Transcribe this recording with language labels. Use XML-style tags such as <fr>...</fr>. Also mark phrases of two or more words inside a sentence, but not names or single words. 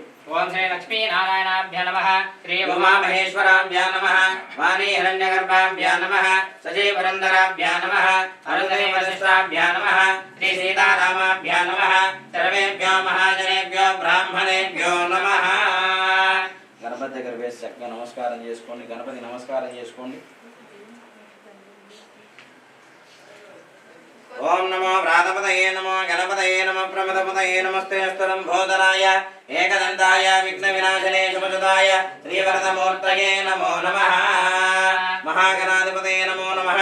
<sa>ओम् श्री लक्ष्मी नारायणाभ्यो नमः श्री उमामहेश्वराभ्यो नमः वाणी हिरण्यगर्भाभ्यो नमः सजीवरन्धराभ्यो नमः अरुन्धती वशिष्टाभ्यो नमः श्री सीतारामाभ्यो नमः सर्वेभ्यो महाजनेभ्यो ब्राह्मणेभ्यो नमः।</sa> <te>గణపతి దగ్గర వేసి చక్కగా నమస్కారం చేసుకోండి। గణపతి నమస్కారం చేసుకోండి।</te> <sa>ओम नमो व्रातपतये नमो गणपतये नमो प्रमदपतये नमस्ते स्तरंभोदराय एकदंताय विघ्नविनाशने शुभसुताय श्रीवरदमूर्तये नमो नमः। महागणाधिपतये नमो नमः।</sa>